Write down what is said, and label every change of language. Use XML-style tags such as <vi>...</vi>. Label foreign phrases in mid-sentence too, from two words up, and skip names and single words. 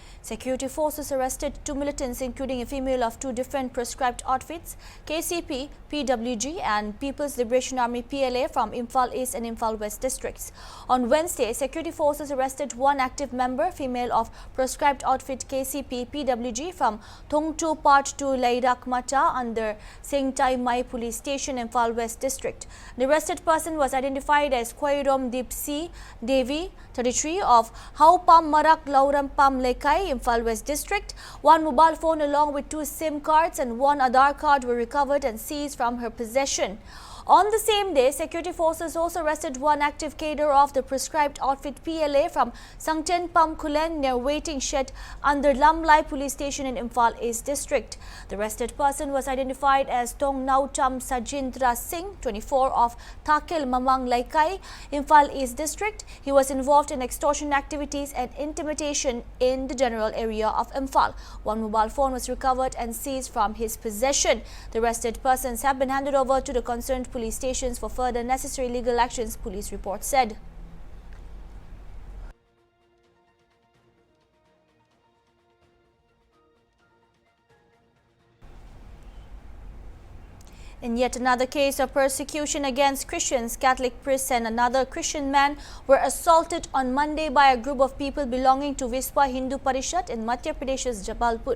<en>Security forces arrested 2 militants, including a female of 2 different proscribed outfits, KCP, PWG and People's Liberation Army PLA from Imphal East and Imphal West districts. On Wednesday, security forces arrested 1 active member, female of proscribed outfit KCP, PWG from Thongtu Part 2 Lairak Mata under Sengtai Mai Police Station, Imphal West district. The arrested person was identified as Khoirom Dipsi Devi, 33, of Haupam Marak Lauram Pam Lekai, Imphal West district. 1 mobile phone along with 2 SIM cards and 1 Aadhaar card were recovered and seized from her possession. On the same day, security forces also arrested 1 active cadre of the proscribed outfit PLA from Sangten Pam Kulen near waiting shed under Lamlai Police Station in Imphal East district. The arrested person was identified as Tong Nautam Sajindra Singh, 24, of Thakil Mamang Laikai, Imphal East district. He was involved in extortion activities and intimidation in the general area of Imphal. 1 mobile phone was recovered and seized from his possession. The arrested persons have been handed over to the concerned police stations for further necessary legal actions, police report said. In yet another case of persecution against Christians, Catholic priests and another Christian man were assaulted on Monday by a group of people belonging to Viswa Hindu Parishad in Madhya Pradesh's Jabalpur.</en>